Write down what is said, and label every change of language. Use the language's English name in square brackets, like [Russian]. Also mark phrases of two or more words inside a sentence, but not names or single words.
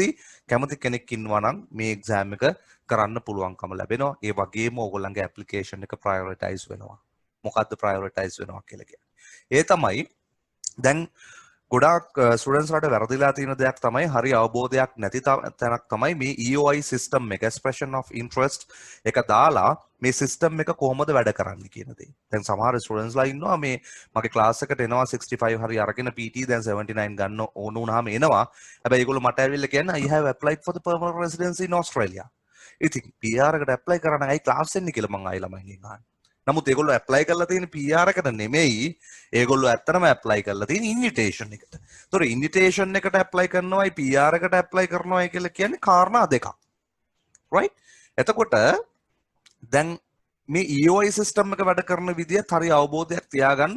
[Sinhala] කැමති කෙනෙක් ඉන්නවා නම් මේ එක්සෑම් එක කරන්න පුළුවන්කම ලැබෙනවා. ඒ වගේම ඕගොල්ලන්ගේ ඇප්ලිකේෂන් එක ප්‍රයොරිටයිස් වෙනවා. මොකද්ද ප්‍රයොරිටයිස් වෙනවා කියලා කියන්නේ? ඒ තමයි දැන් ගොඩාක් ස්ටුඩන්ට්ස් ලට වැරදිලා තියෙන දෙයක් තමයි හරි අවබෝධයක් නැති තැනක් තමයි මේ [English] EOI system [Sinhala] එක [English] expression of interest [Sinhala] එක දාලා මේ system එක කොහොමද වැඩ කරන්නේ කියන දේ. දැන් සමහර ස්ටුඩන්ට්ස් ලා ඉන්නවා මේ මගේ ක්ලාස් එකට එනවා 65 හරි අරගෙන PT දැන් 79 ගන්න ඕන වුණාම එනවා. හැබැයි ඒගොල්ලෝ මට ඇවිල්ලා කියන්නේ [English] I have applied for the permanent residency in Australia. [Sinhala] ඉතින් PR එකට apply කරන්න ඇයි ක්ලාස් එන්නේ කියලා මම ආයි ළමයින්ගෙන් අහනවා. නමුත් ඒගොල්ලෝ ඇප්ලයි කරලා තියෙන PR එකට නෙමෙයි ඒගොල්ලෝ ඇත්තටම ඇප්ලයි කරලා තියෙන ඉන්විටේෂන් එකට. ඒතොර ඉන්විටේෂන් එකට ඇප්ලයි කරනවායි PR එකට ඇප්ලයි කරනවායි කියලා කියන්නේ කාරණා දෙකක්. right? එතකොට දැන් මේ [English] EOI system [Sinhala] එක වැඩ කරන විදිහත් හරි අවබෝධයක් තියාගන්න.